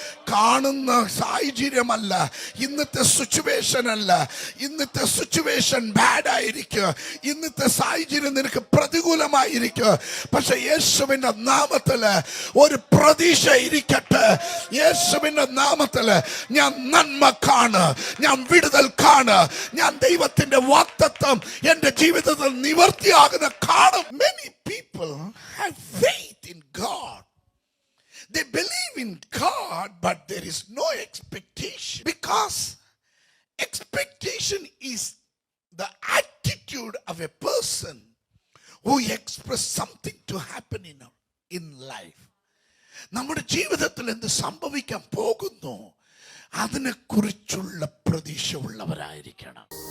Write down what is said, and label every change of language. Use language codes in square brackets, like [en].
[ml] കാണുന്ന സാഹചര്യമല്ല ഇന്നത്തെ സിറ്റുവേഷൻ, അല്ല ഇന്നത്തെ സിറ്റുവേഷൻ ബാഡ് ആയിരിക്കും, ഇന്നത്തെ സാഹചര്യം നിനക്ക് പ്രതികൂലമായിരിക്കും. പക്ഷെ യേശുവിൻ്റെ നാമത്തിൽ ഒരു പ്രതീക്ഷ ഇരിക്കട്ടെ. യേശുവിൻ്റെ നാമത്തിൽ ഞാൻ നന്മ കാണ്, ഞാൻ വിടുതൽ കാണ്, ഞാൻ ദൈവത്തിന്റെ വാഗ്ദത്തം എൻ്റെ ജീവിതത്തിൽ നിവർത്തിയാകുന്ന കാണും. [en] Many people have faith in God. They believe in God, but there is no expectation. Because expectation is the attitude of a person who express something to happen in life. [ml] നമ്മുടെ ജീവിതത്തിൽ എന്ത് സംഭവിക്കാൻ പോകുന്നു അതിനെക്കുറിച്ചുള്ള പ്രതീക്ഷ ഉള്ളവരായിരിക്കണം.